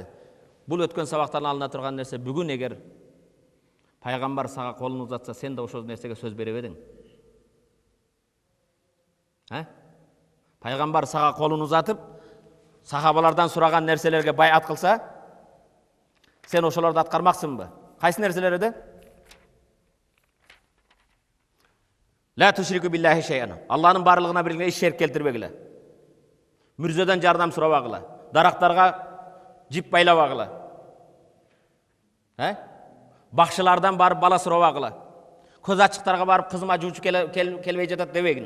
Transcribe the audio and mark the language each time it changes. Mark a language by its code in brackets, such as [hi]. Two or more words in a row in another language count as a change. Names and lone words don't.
[ky] Бул өткөн сабактан алына турган нерсе. Бүгүн эгер пайгамбар сага колун узатса, сен да ошол нерсеге сөз бере бедиң? Пайгамбар сага колун узатып, сахабалардан сураган нерселерге байат кылса, сен ошолорду аткармаксыңбы? Кайсы нерселер эди? [ar] لا تشركوا بالله شيئا. [ky] Аллахнын барлыгына бирге шерк келтирбегиле. Мүрзөдөн жардам сурабагыла. Дарактарга жип байлабагыла. Бакшылардан барып бала сурабагыла. Көз ачыктарга барып кызыма жуучу келбей жатат дебегин.